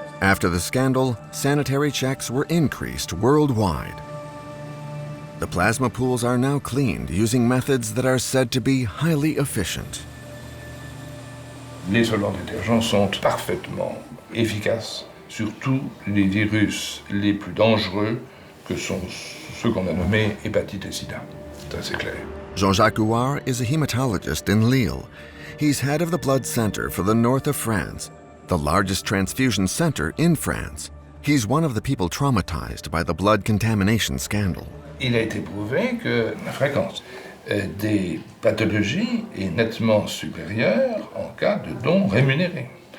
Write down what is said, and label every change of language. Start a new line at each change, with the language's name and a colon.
English: After the scandal, sanitary checks were increased worldwide. The plasma pools are now cleaned using methods that are said to be highly efficient.
French: Les solvants détergents sont parfaitement efficaces sur tous les virus les plus dangereux que sont ceux qu'on a nommés hépatite et sida. Ça, c'est clair.
English: Jean-Jacques Houard is a hematologist in Lille. He's head of the blood center for the north of France, the largest transfusion center in France. He's one of the people traumatized by the blood contamination scandal.
French: Il a été prouvé que la fréquence des pathologies est nettement supérieure en cas de dons rémunérés.